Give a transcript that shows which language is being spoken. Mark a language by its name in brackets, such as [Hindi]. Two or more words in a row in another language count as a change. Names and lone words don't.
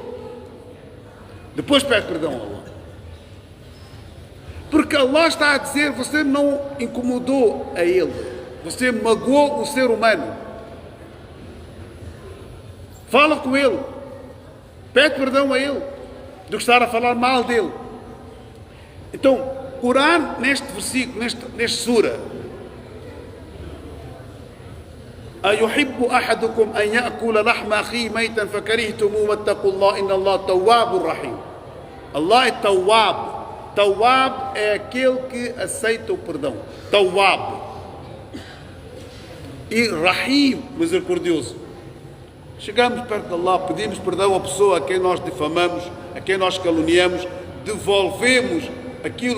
[Portuguese] Depois pede perdão a Allah. Porque Allah está a dizer: você não incomodou a ele, você magoou o ser humano. Fala com ele, pede perdão a ele, do que estar a falar mal dele. Então, Corão, neste versículo, neste sura: [Arabic] أيحب أحدكم أن يأكل لحم أخيه ميتا فكرهتموه واتقوا الله إن الله تواب رحيم. [Portuguese] Allah é Tawwab. Tawwab é aquele que aceita o perdão. Tawwab. E Rahim, misericordioso. Chegamos perto de Allah, pedimos perdão à pessoa a quem nós difamamos, a quem nós caluniamos, devolvemos aquilo